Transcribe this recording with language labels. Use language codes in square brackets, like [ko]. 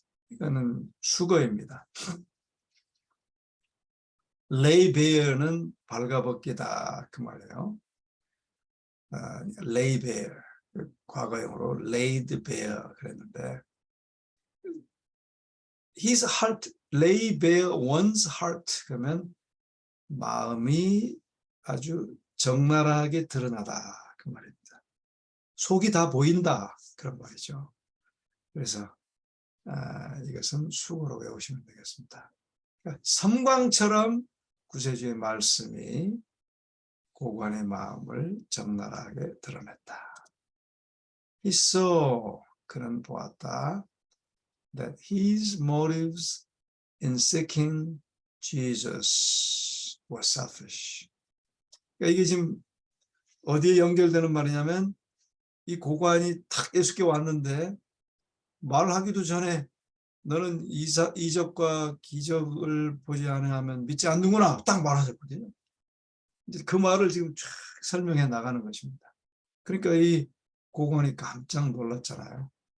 [ko] 이거는 수거입니다. lay bare는 발가벗기다 그 말이에요. lay bare 과거형으로 laid bare 그랬는데 his heart, [en] lay bare one's heart [ko] 그러면 마음이 아주 적나라하게 드러나다 그 말입니다. 속이 다 보인다 그런 말이죠. 그래서 이것은 수고로 외우시면 되겠습니다. 그러니까 섬광처럼 구세주의 말씀이 고관의 마음을 적나라하게 드러냈다. [en] He saw, [ko] 그는 보았다. [en] That his motives in seeking Jesus were selfish. [ko] 그러니까 이게 지금 어디에 연결되는 말이냐면 이 고관이 탁 예수께 왔는데 말하기도 전에 너는 이적과 기적을 보지 않으면 믿지 않는구나 딱 말하셨거든요. 이제 그 말을 지금 쫙 설명해 나가는 것입니다. 그러니까 이 고관이 깜짝 놀랐잖아요.